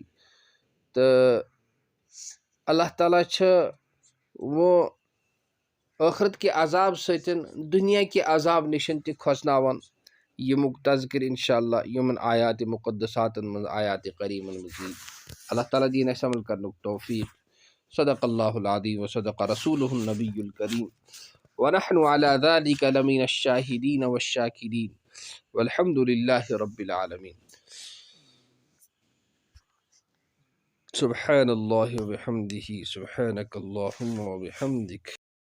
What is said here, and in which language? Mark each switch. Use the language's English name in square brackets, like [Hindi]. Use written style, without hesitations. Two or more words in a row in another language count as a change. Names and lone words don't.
[Kashmiri] تہٕ اللہ تعالیٰ چھِ وۄنۍ ٲخرت کہِ عذاب سۭتۍ دُنیا کہِ عذاب نِشن تہِ کھۄژناوان. ییٚمیُک تذکر [Arabic] انشاء اللہ [Kashmiri] یِمن آیاتِ مُقدساتن منٛز آیاتِ کریٖمن منٛز یی. اللہ تعالیٰ دِیِن اَسہِ عمل کرنُک توفیٖق. [Arabic] صدق اللہ العظیٖم وصدق رسوٗلہ النبی الکریم ونحن على ذلك لمن الشاهدين والشاكرين والحمد لله رب العالمين. سبحان الله وبحمده سبحانك اللهم وبحمدك.